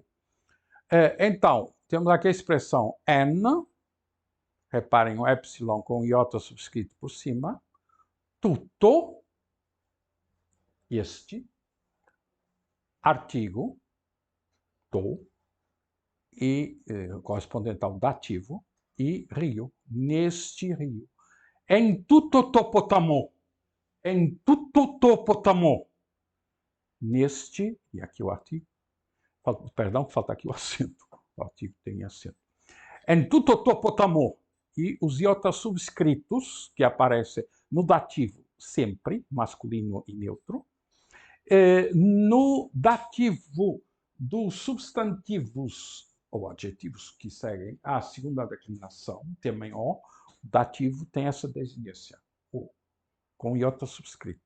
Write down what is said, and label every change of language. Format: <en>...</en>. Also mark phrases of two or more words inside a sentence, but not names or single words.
<pt>Então, temos aqui a expressão N, reparem o epsilon com iota subscrito por cima, tutto, este, artigo, to, e correspondente ao dativo, e rio, neste rio.</pt> <el>ἐν τούτῳ τῷ ποταμῷ, ἐν τούτῳ τῷ ποταμῷ,</el> <pt>neste, e aqui o artigo, perdão, falta aqui o acento, o artigo tem acento.</pt> <el>ἐν τούτῳ τῷ ποταμῷ,</el> <pt>e os iotas subscritos, que aparecem no dativo sempre, masculino e neutro, no dativo dos substantivos ou adjetivos que seguem a segunda declinação, tema em O, o dativo tem essa desinência, o, com iota subscrito.</pt>